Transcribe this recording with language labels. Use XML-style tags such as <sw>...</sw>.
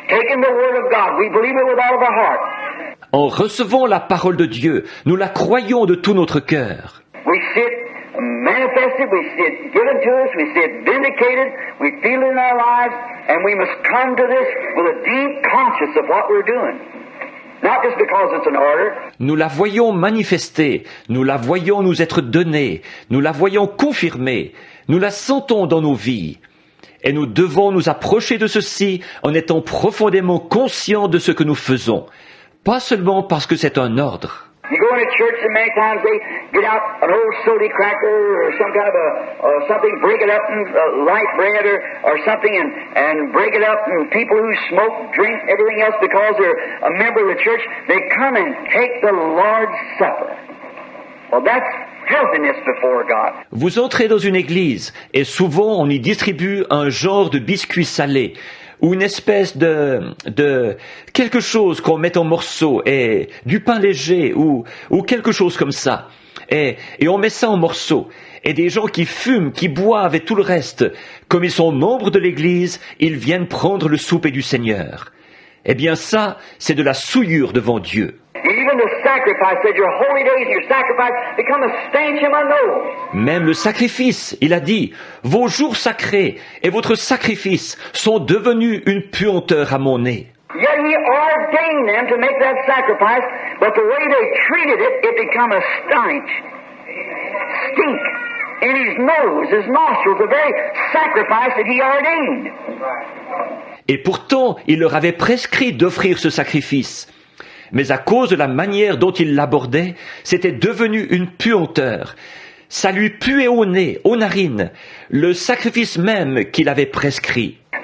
<en>Taking the word of God, we believe it with all of our heart.</en> <fr>En recevant la parole de Dieu, nous la croyons de tout notre cœur.</fr> <en>We see it manifested, we see it given to us, we see it vindicated, we feel it in our lives, and we must come to this with a deep conscience of what we're doing. Not just because it's an order.</en> <fr>Nous la voyons manifester, nous la voyons nous être donnée, nous la voyons confirmée, nous la sentons dans nos vies. Et nous devons nous approcher de ceci en étant profondément conscients de ce que nous faisons. Pas seulement parce que c'est un ordre.</fr> <en>You go into church and many times they get out an old soda cracker or some kind of something, break it up in light bread or something and break it up, and people who smoke, drink, everything else because they're a member of the church, they come and take the Lord's Supper. Well, that's filthiness before God.</en> <fr>Vous entrez dans une église et souvent on y distribue un genre de biscuit salé ou une espèce de quelque chose qu'on met en morceaux et du pain léger ou quelque chose comme ça. Et on met ça en morceaux. Et des gens qui fument, qui boivent et tout le reste, comme ils sont membres de l'église, ils viennent prendre le souper du Seigneur. Eh bien ça, c'est de la souillure devant Dieu.</fr> <en>Even the sacrifice said your holy days and your sacrifice become a stench in my nose.</en> <fr>Même le sacrifice, il a dit, vos jours sacrés et votre sacrifice sont devenus une puanteur à mon nez.</fr> <en>Yet he ordained them to make that sacrifice, but the way they treated it, it become a stench. Stink in his nose, his nostrils, the very sacrifice that he ordained.</en> <fr>Et pourtant, il leur avait prescrit d'offrir ce sacrifice. Mais à cause de la manière dont il l'abordait, c'était devenu une puanteur. Ça lui puait au nez, aux narines, le sacrifice même qu'il avait prescrit.</fr>